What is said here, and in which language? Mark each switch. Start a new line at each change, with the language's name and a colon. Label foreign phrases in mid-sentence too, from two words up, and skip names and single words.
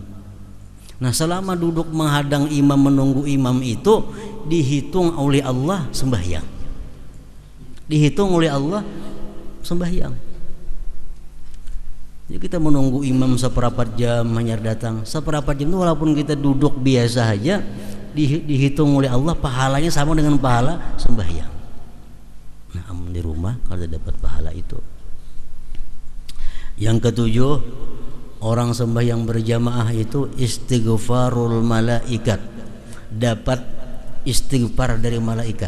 Indonesian: Nah, selama duduk menghadang imam menunggu imam itu dihitung oleh Allah sembahyang. Dihitung oleh Allah sembahyang. Jadi kita menunggu imam seperempat jam hanya datang. Seperempat jam itu walaupun kita duduk biasa aja dihitung oleh Allah pahalanya sama dengan pahala sembahyang. Nah, di rumah kalau dapat pahala itu. Yang ketujuh, orang sembahyang berjamaah itu
Arabic: istighfarul malaikat,
Indonesian: dapat istighfar dari malaikat.